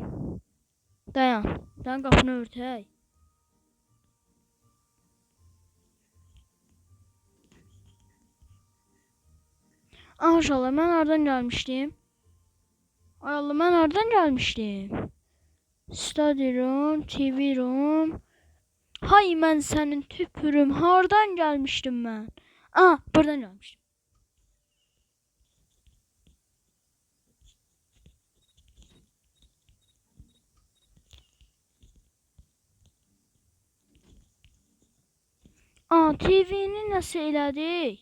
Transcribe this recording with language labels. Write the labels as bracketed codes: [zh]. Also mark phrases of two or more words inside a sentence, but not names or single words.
[az] Dayan qapını örtək. Uşaqlar, mən hardan gəlmişdim? Ay Allah, mən hardan gəlmişdim? [en] Study room, TV room. [az] Hay mən sənin tüpürüm, hardan gəlmişdim mən? Buradan gəlmişdim. TV'ni nəsə elədik?